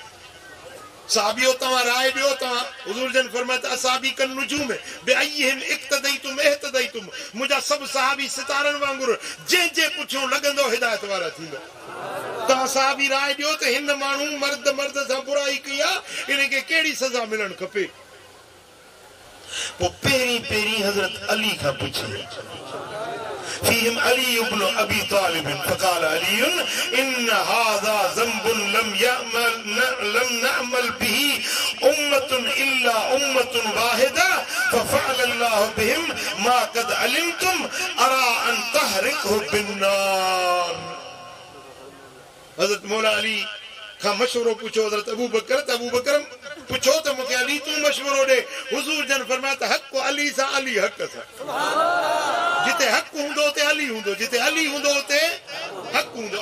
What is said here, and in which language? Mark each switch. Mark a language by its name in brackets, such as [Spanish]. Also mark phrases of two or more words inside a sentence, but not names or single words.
[Sindhi] साहबियो तव्हां राय ॾियो, तव्हां हुज़ूर जन फरमाया त [Arabic] أصحابي كالنجوم بأيهم اقتديتم اهتديتم, [Sindhi] मुंहिंजा सभु सहाबी सितारनि वांगुरु जंहिं पुछियो लॻंदो हिदायत वारा थींदा। तव्हां साहबी राय ॾियो त हिन माण्हू मर्द सां बुराई कई आहे, इनखे कहिड़ी सज़ा मिलणु खपे। पोइ पहिरीं हज़रत अली खां पुछे [Arabic] فيهم علي بن ابي طالب فقال علي ان هذا ذنب لم نعمل به امه الا امه واحده ففعل الله بهم ما قد علمتم ارى ان تحرقه بالنار। [Sindhi] हज़रत मौला अली खां मशवरो पुछो हज़रत अबू बकर त अबू बकर पुछो त मूंखे अली तूं मशवरो ॾे। हुज़ूर जन फरमाया त हक़ अली सां अली हक़ सां, जिते हक़ हूंदो उते अली हूंदो, जिते अली हूंदो उते हक़ हूंदो।